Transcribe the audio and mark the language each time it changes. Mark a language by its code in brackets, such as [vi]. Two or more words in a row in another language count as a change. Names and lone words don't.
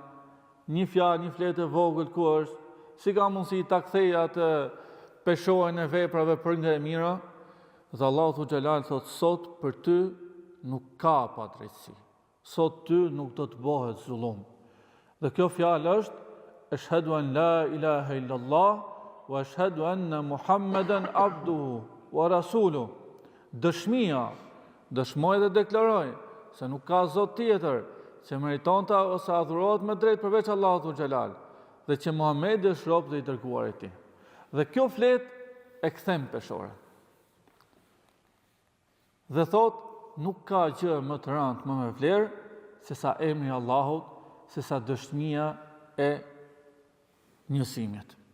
[sq] Një fjalë, një fletë e vogël ku është? Si ka mundësi ta kthej atë peshojën e veprave për nga e mira? Dhe Allahu Dhu Xhelal thot sot për ty nuk ka padrejtësi. Sot ty nuk do të bëhet zullum. Dhe kjo fjalë është [ar] أشهد أن لا إله إلا الله وأشهد أن محمدا عبده ورسوله. [sq] Dëshmoj dhe deklaroj se nuk ka Zot tjetër që meriton ta ose adhurohet me drejt përveç Allahut Dhu Xhelal, dhe që Muhamedi është rob dhe i dërguar i tij. Dhe kjo flet e kthem peshore. Dhe thot, nuk ka gjë më të rëndë, më me vlerë, se sa emri Allahut, se sa dëshmia e njësimit.